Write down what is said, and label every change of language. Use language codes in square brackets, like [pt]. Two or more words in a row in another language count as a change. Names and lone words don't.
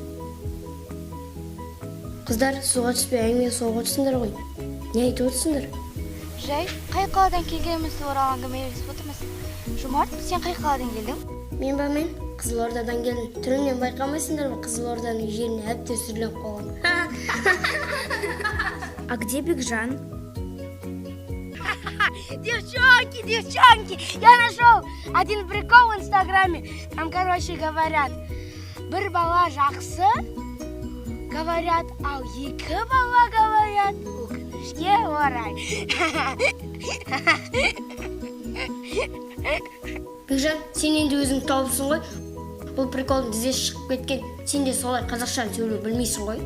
[kk] Қыздар, суға түспей әңгіме соғып отырсыңдар ғой. Не айтып отырсыңдар? Жай, қай қаладан келгенімізді оралған әңгімелесіп отырмыз. Жомарт, сен қай қаладан келдің? Мен Қызылордадан келдім. Түрінен байқамайсыңдар ма? Қызылорданың жеріне әбден сүрленіп қалған. [ru] А где Бекжан? Девчонки, я нашел один прикол в Инстаграме. Там, говорят, [kk] бір бала жақсы, говорят, ал екі бала говорят, өкінішке орай. Бекжан, сен енді өзің тауыпсың ғой. Бұл приколдың тізесі шығып кеткен. Сен де солай қазақша сөйлеу білмейсің ғой.